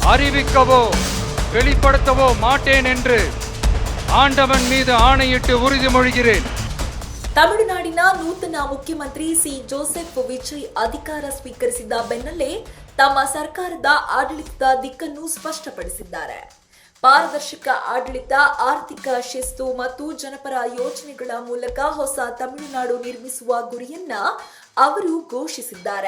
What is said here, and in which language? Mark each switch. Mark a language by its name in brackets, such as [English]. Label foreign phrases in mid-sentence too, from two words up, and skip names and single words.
[Tamil] அறிவிக்கவோ வெளிப்படுத்தவோ மாட்டேன் என்று ஆண்டவன் மீது ஆணையிட்டு உறுதிமொழிகிறேன். [Kannada] ತಮಿಳುನಾಡಿನ ನೂತನ ಮುಖ್ಯಮಂತ್ರಿ ಸಿ ಜೋಸೆಫ್ ವಿಜಯ್ ಅಧಿಕಾರ ಸ್ವೀಕರಿಸಿದ ಬೆನ್ನಲ್ಲೇ ತಮ್ಮ ಸರ್ಕಾರದ ಆಡಳಿತದ ದಿಕ್ಕನ್ನು ಸ್ಪಷ್ಟಪಡಿಸಿದ್ದಾರೆ. ಪಾರದರ್ಶಕ ಆಡಳಿತ, ಆರ್ಥಿಕ ಶಿಸ್ತು ಮತ್ತು ಜನಪರ ಯೋಜನೆಗಳ ಮೂಲಕ ಹೊಸ ತಮಿಳುನಾಡು ನಿರ್ಮಿಸುವ ಗುರಿಯನ್ನ ಅವರು ಘೋಷಿಸಿದ್ದಾರೆ.